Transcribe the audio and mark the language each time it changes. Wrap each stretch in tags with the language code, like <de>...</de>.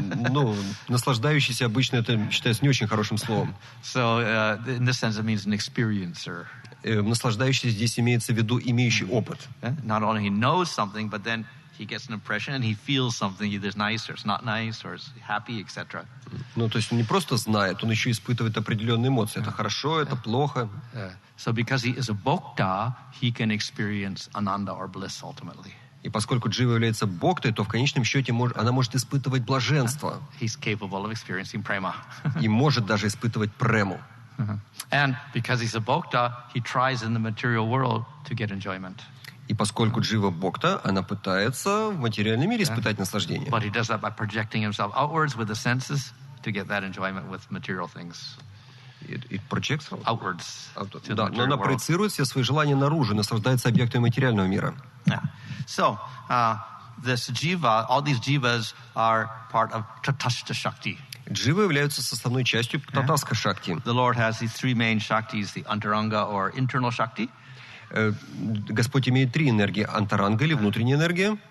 <ru>Ну, наслаждающийся обычно это считается не очень хорошим словом.</ru> <en>So, in this sense, it means an experiencer.</en> <ru>Наслаждающийся здесь имеется в виду имеющий опыт.</ru> <en>Not only he knows something, but then he gets an impression and he feels something, either it's nice or it's not nice or it's happy, etc.</en> <ru>Ну, то есть он не просто знает, он еще испытывает определенные эмоции. Это хорошо, это плохо.</ru> <en>So because he is a bhokta, he can experience ananda or bliss ultimately.</en> <ru>И поскольку джива является бхактой, то в конечном счете она может испытывать блаженство.</ru> <en>He's capable of experiencing prema.</en> <ru>И может даже испытывать прему.</ru> <en>And because he's a bhokta, he tries in the material world to get enjoyment.</en> <ru>И поскольку джива бхакта, она пытается в материальном мире испытать наслаждение.</ru> <en>But he does that by projecting himself outwards with the senses to get that enjoyment with material things. It projects outwards.</en> <ru>Да, но она проецирует все свои желания наружу, наслаждается объектами материального мира.</ru> <en>Yeah. So, this jiva, all these jivas are part of Tatastha Shakti.</en> <ru>Дживы являются составной частью татаска шакти.</ru> <en>The Lord has these three main shaktis, the antaranga or internal shakti.</en> <ru>Господь имеет три энергии: антаранга или внутренняя энергия,</ru>